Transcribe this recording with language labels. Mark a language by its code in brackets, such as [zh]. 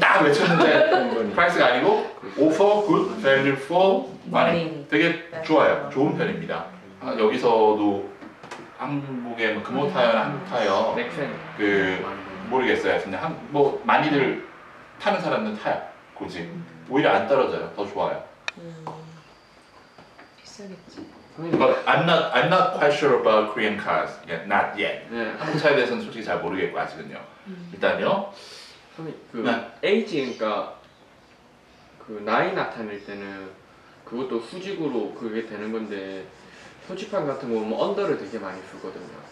[ko] 딱 외쳤는데 프라이스가 아니고 [en] offer good value for money. [ko] 되게 좋아요. 좋은 편입니다. 여기서도 한국의 뭐 금호 타이어나 한국 타이어 넥센. 그 모르겠어요. 근데 뭐 많이들 타는 사람들은 타요. 굳이 오히려 안 떨어져요. 더 좋아요. 비싸겠지. [en] But I'm not quite sure about Korean cars. Yeah, not yet. [ko] 네. 한국 차에 대해서는 솔직히 잘 모르겠고 아직은요. 일단요. 그 네. 에이지 그러니까 그 나이 나타낼 때는 그것도 수직으로 그게 되는 건데 표지판 같은 거 보면 언더를 되게 많이 쓰거든요.